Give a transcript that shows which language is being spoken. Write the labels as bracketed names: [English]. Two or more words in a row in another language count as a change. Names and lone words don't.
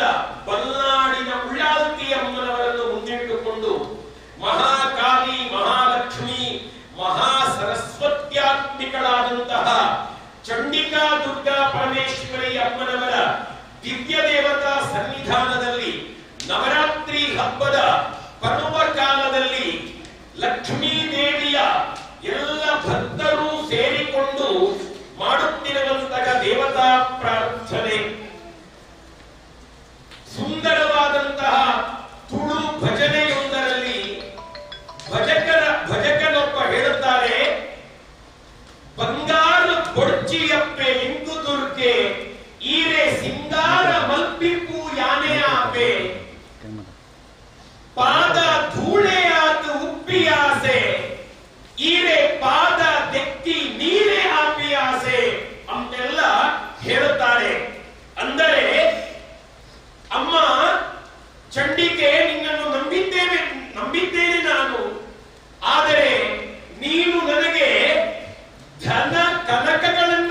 [Kannada] ಬಲ್ನಾಡಿನ ಉಳ್ಳಾಲ್ತಿ ಅಮ್ಮನವರನ್ನು ಮುಂದಿಟ್ಟುಕೊಂಡು ಮಹಾಕಾಲಿ ಮಹಾಲಕ್ಷ್ಮಿ ಮಹಾ ಸರಸ್ವತ್ಯಾತ್ಮಿಕಳಾದಂತಹ ಚಂಡಿಕಾ ದುರ್ಗಾ ಪರಮೇಶ್ವರಿ ಅಮ್ಮನವರ ದಿವ್ಯ ದೇವತಾ ಸನ್ನಿಧಾನದಲ್ಲಿ ನವರಾತ್ರಿ ಹಬ್ಬದ ಪರ್ವ ಕಾಲದಲ್ಲಿ ಲಕ್ಷ್ಮೀ ದೇವಿಯ ಎಲ್ಲ ಭಕ್ತರು ಸೇರಿಕೊಂಡು ಮಾಡುತ್ತಿರುವಂತಹ ದೇವತಾ ಪ್ರಾರ್ಥನೆ ಸುಂದರವಾದಂತಹ ತುಳು ಭಜನೆಯೊಂದರಲ್ಲಿ ಭಜಕನೊಬ್ಬ ಹೇಳುತ್ತಾರೆ, [Tulu] ಬಂಗಾರ ಕೊಡ್ಚಿಯಪ್ಪೆ ಇಂದು ದುರ್ಗೆ ಈರೆ ಸಿಂಗಾರ ಮಲ್ಪಿಪು ಯಾನೆ ಆಪೆ ಪಾದ ಧೂಳೆ ಆತು ಉಪ್ಪಿಯಾಸೆ ಈರೆ ಪಾದ ದೆಕ್ಕಿ ನೀರೇ ಆಪಿಯಾಸೆ [Kannada] ಅಂತೆಲ್ಲ ಹೇಳುತ್ತಾರೆ. ಅಂದರೆ ಅಮ್ಮ ಚಂಡಿಕೆ, ನಿನ್ನನ್ನು ನಂಬಿದ್ದೇನೆ ನಾನು, ಆದರೆ ನೀನು ನನಗೆ ಧನ ಕನಕಗಳನ್ನ